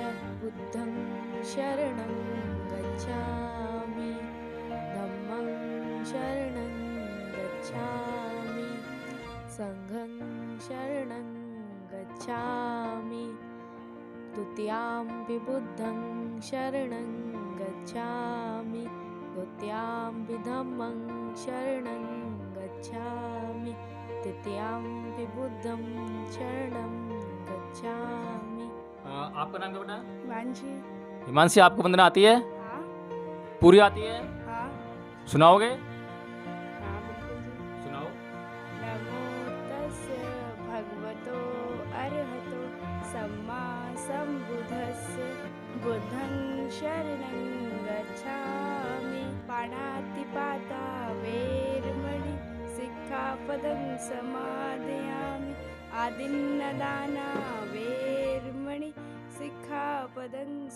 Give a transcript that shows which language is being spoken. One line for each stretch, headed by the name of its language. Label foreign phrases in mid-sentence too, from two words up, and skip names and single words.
Pali: बुद्धं शरणं गच्छामि, धम्मं शरणं गच्छामि, संघं शरणं गच्छामि, द्वितीयाम्पि बुद्धं शरणं गच्छामि, द्वितीयाम्पि धम्मं शरणं गच्छामि, तृतीयाम्पि बुद्धं शरणं गच्छामि।
Hindi: आपका नाम क्या बेटा? हिमांशी। हिमांशी, आपको वंदना आती है? हाँ पूरी आती है? हाँ सुनाओगे? हाँ बिल्कुल जी। सुनाओ।
Pali: नमो तस्य भगवतो अर्हतो सम्मा सम्बुद्धस्य। बुद्धं शरणं गच्छामि, पाणातिपाता वेरमणि सिक्खापदं समादयामि, आदिन्नदाना वेरमणि सिक्खापदं